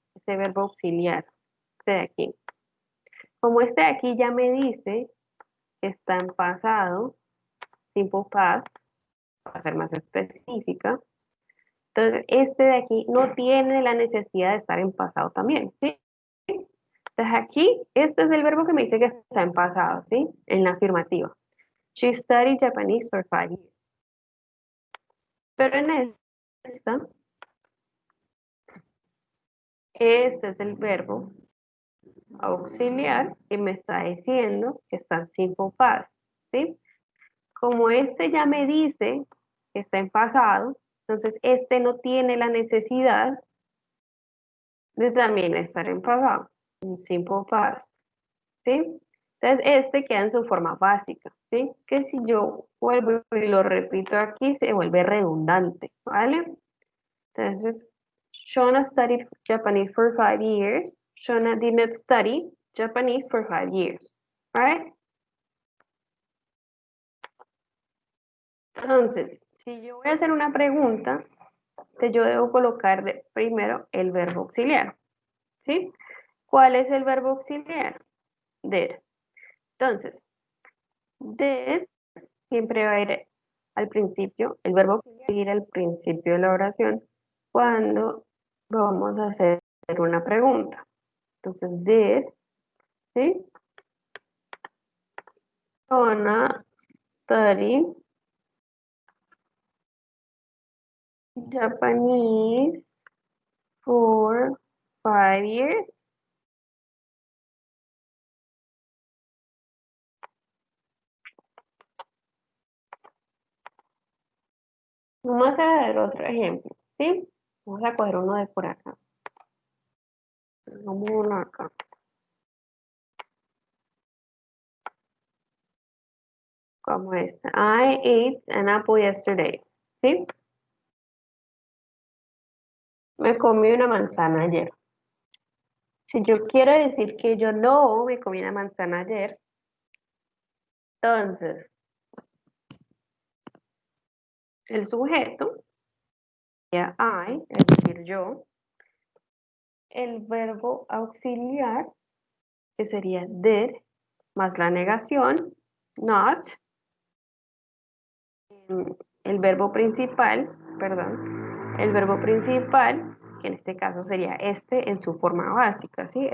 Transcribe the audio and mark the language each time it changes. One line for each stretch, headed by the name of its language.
Spanish: Ese verbo auxiliar, este de aquí. Como este de aquí ya me dice que está en pasado, simple past, para ser más específica, entonces este de aquí no tiene la necesidad de estar en pasado también, ¿sí? Entonces aquí, este es el verbo que me dice que está en pasado, ¿sí? En la afirmativa.
English: She studied Japanese for 5 years.
Spanish: Pero en esta, este es el verbo auxiliar que me está diciendo que está en simple past, ¿sí? Como este ya me dice que está en pasado, entonces este no tiene la necesidad de también estar en pasado, en simple past, ¿sí? Entonces este queda en su forma básica, ¿sí? Que si yo vuelvo y lo repito aquí, se vuelve redundante, ¿vale?
English: Entonces, Shona studied Japanese for 5 years. Shona did not study Japanese for 5 years, right?
Spanish: Entonces, si yo voy a hacer una pregunta, que yo debo colocar primero el verbo auxiliar, ¿sí? ¿Cuál es el verbo auxiliar? Did. Entonces, did siempre va a ir al principio, el verbo auxiliar va a ir al principio de la oración cuando vamos a hacer una pregunta. Entonces, did, ¿sí?
English: Gonna study Japanese for 5 years.
Spanish: Vamos a ver otro ejemplo, ¿sí? Vamos a coger uno de por acá. Vamos uno acá. Como este.
English: I ate an apple yesterday.
Spanish: ¿Sí? Me comí una manzana ayer. Si yo quiero decir que yo no me comí una manzana ayer, entonces el sujeto, ya I, es decir, yo, el verbo auxiliar, que sería did, más la negación, not, el verbo principal, perdón, el verbo principal, que en este caso sería este en su forma básica, ¿sí?